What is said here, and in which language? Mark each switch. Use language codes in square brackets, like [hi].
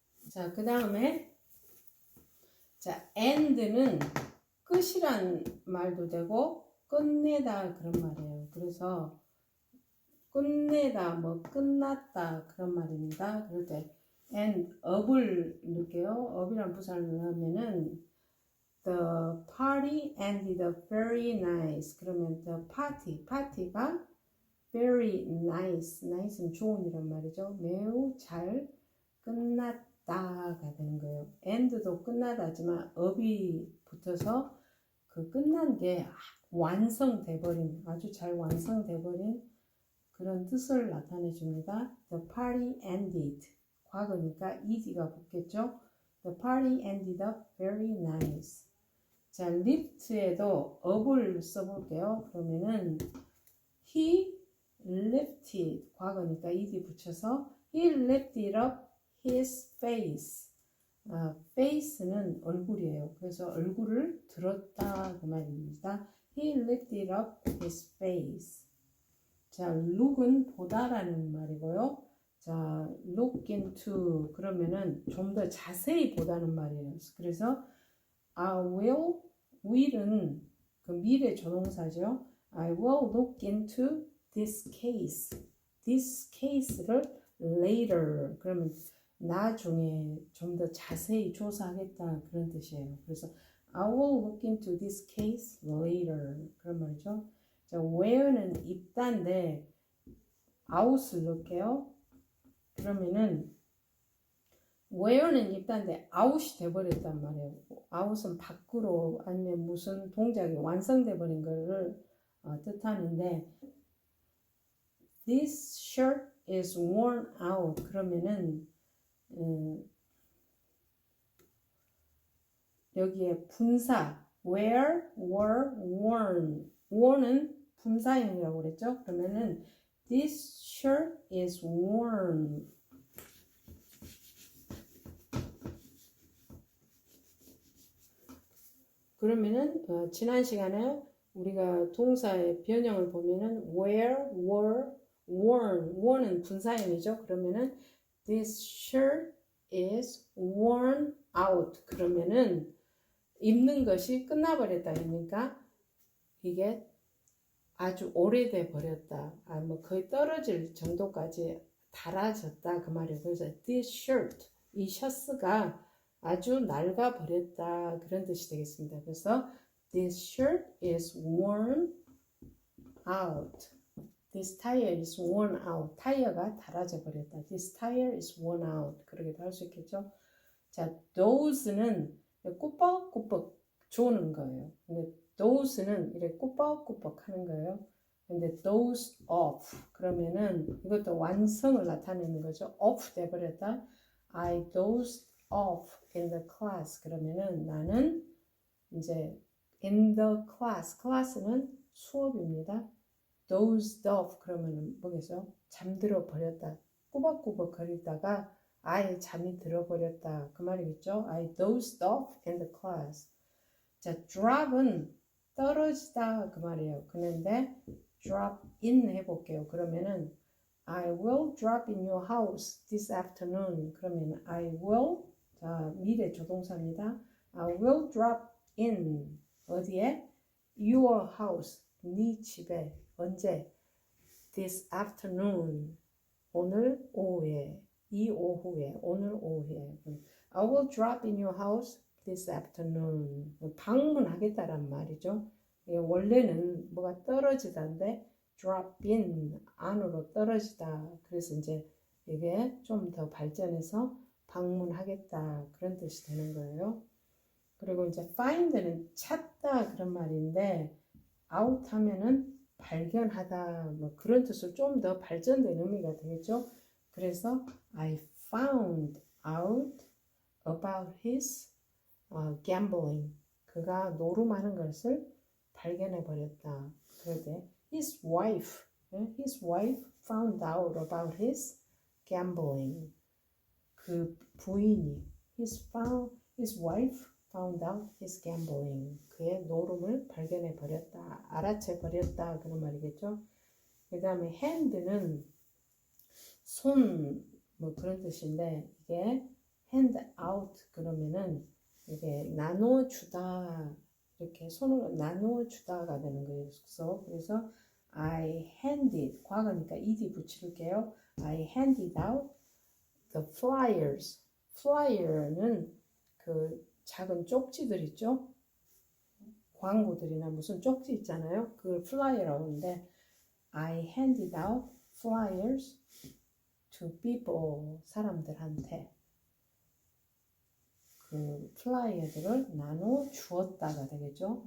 [ko] 자, 그 다음에 자, end는 끝이란 말도 되고 끝내다 그런 말이에요. 그래서 끝내다, 뭐 끝났다 그런 말입니다. 그럴 때 and up을 넣을게요. up이란 부사를 넣으면은 [en] the party ended up very nice. [ko] 그러면 the party가 very nice는 좋은이란 말이죠. 매우 잘 끝났다가 되는 거예요. end도 끝나다지만 up이 붙어서 그 끝난 게 완성돼버린, 아주 잘 완성돼버린 그런 뜻을 나타내 줍니다. [en] The party ended. [ko] 과거니까 ed가 붙겠죠. [en] The party ended up very nice. [ko] 자, lift에도 up을 써볼게요. [en] 그러면은 he lifted. [ko] 과거니까 ed 붙여서 [en] he lifted up his face. [ko] face는 얼굴이에요. 그래서 얼굴을 들었다 그 말입니다. [en] He lifted up his face. [ko] 자, look은 보다라는 말이고요. 자, look into 그러면은 좀 더 자세히 보다는 말이에요. 그래서 will은 그 미래 조동사죠. [en] I will look into this case. [ko] this case를 later 그러면 나중에 좀 더 자세히 조사하겠다 그런 뜻이에요. [en] 그래서 I will look into this case later [ko] 그런 말이죠. 자, where는 입다인데 out을 넣을게요. 그러면은 where는 입다인데 out이 돼버렸단 말이에요. out은 밖으로 아니면 무슨 동작이 완성돼 버린 거를 뜻하는데 [en] this shirt is worn out [ko] 그러면은 여기에 분사 where, were, worn worn은 분사형이라고 그랬죠. [en] 그러면은 this shirt is worn. [ko] 그러면은 지난 시간에 우리가 동사의 변형을 보면은 where, were, worn. worn은 분사형이죠. [en] 그러면은 this shirt is worn out. [ko] 그러면은 입는 것이 끝나버렸다. 그러니까 이게 아주 오래돼 버렸다. 뭐 거의 떨어질 정도까지 닳아졌다 그 말이에요. 그래서 this shirt, 이 셔츠가 아주 낡아 버렸다 그런 뜻이 되겠습니다. [en] 그래서 this shirt is worn out. This tire is worn out. [ko] 타이어가 닳아져 버렸다. [en] This tire is worn out. [ko] 그러기도 할 수 있겠죠. 자, those는 꾸벅꾸벅 조는 거예요. 근데 those는 이렇게 꾸벅꾸벅 하는 거예요. 근데 doze off 그러면은 이것도 완성을 나타내는 거죠. off 돼버렸다. [en] I dozed off in the class [ko] 그러면은 나는 이제 [en] in the class. [ko] class는 수업입니다. dozed off 그러면 뭐겠어요? 잠들어 버렸다. 꾸벅꾸벅 거리다가 아예 잠이 들어버렸다. 그 말이겠죠? [en] I dozed off in the class. [ko] 자, drop은 떨어지다 그 말이에요. 그런데 drop in 해볼게요. [en] 그러면은 I will drop in your house this afternoon. [ko] 그러면 I will, 자, 미래 조동사입니다. [en] I will drop in [ko] 어디에? [en] Your house, [ko] 네 집에. 언제? [en] This afternoon, [ko] 오늘 오후에. 이 오후에, 오늘 오후에. [en] I will drop in your house this afternoon. [ko] 방문하겠다란 말이죠. 원래는 뭐가 떨어지다인데 drop in, 안으로 떨어지다. 그래서 이제 이게 좀 더 발전해서 방문하겠다. 그런 뜻이 되는 거예요. 그리고 이제 find는 찾다 그런 말인데 out 하면은 발견하다 뭐 그런 뜻으로 좀 더 발전된 의미가 되겠죠. [en] 그래서 I found out about his gambling. [ko] 그가 노름하는 것을 발견해 버렸다. [en] 그럴 때 his wife found out about his gambling. [ko] 그 부인이 [en] his wife found out his gambling. [ko] 그의 노름을 발견해 버렸다. 알아채 버렸다. 그런 말이겠죠. 그 다음에 hand는 손, 뭐 그런 뜻인데, 이게 hand out 그러면은 이게 나눠주다, 이렇게 손을 나눠주다가 되는 거예요. 그래서 I handed, 과거니까 ed 붙일게요. [en] I handed out the flyers. [ko] flyer는 그 작은 쪽지들 있죠? 광고들이나 무슨 쪽지 있잖아요. 그걸 flyer라고 하는데 [en] I handed out flyers to people. [ko] 사람들한테 그 플라이어들을 나눠 주었다가 되겠죠.